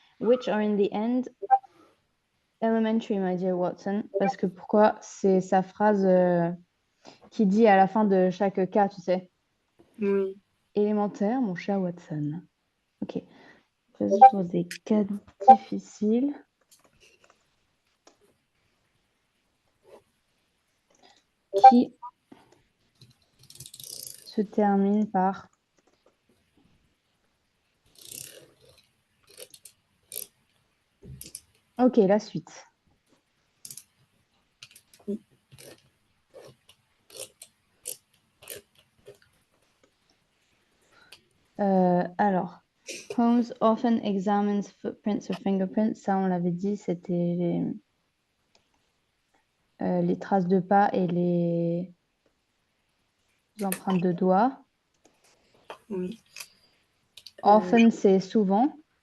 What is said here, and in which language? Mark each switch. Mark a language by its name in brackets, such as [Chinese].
[English] Which are in the end elementary, my dear Watson. [French] Parce que pourquoi? C'est sa phrase qui dit à la fin de chaque cas, tu sais. Oui. Élémentaire, mon cher Watson. Ok. Résoudre des cas difficiles. Qui se termine par ok, la suite. Alors, [English] Holmes often examines footprints or fingerprints. [French] Ça, on l'avait dit, c'était les traces de pas et les empreintes de doigts. Oui. Often, c'est souvent.